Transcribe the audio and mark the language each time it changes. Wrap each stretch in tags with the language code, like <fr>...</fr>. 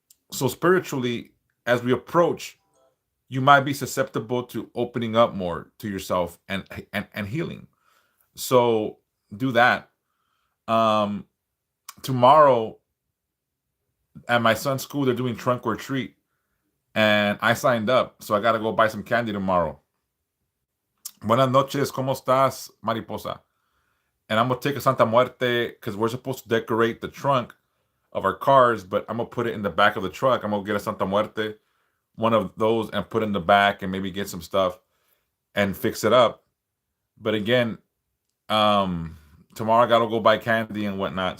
<en>So spiritually, as we approach, you might be susceptible to opening up more to yourself and healing. So do that. Um, Tomorrow at my son's school, they're doing trunk or treat, and I signed up, so I gotta go buy some candy tomorrow.</en> <es>Buenas noches, ¿cómo estás, mariposa?</es> <en>And I'm gonna take a Santa Muerte because we're supposed to decorate the trunk of our cars, but I'm gonna put it in the back of the truck. I'm gonna get a Santa Muerte, one of those, and put it in the back and maybe get some stuff and fix it up. But again, um, tomorrow I gotta go buy candy and whatnot.</en>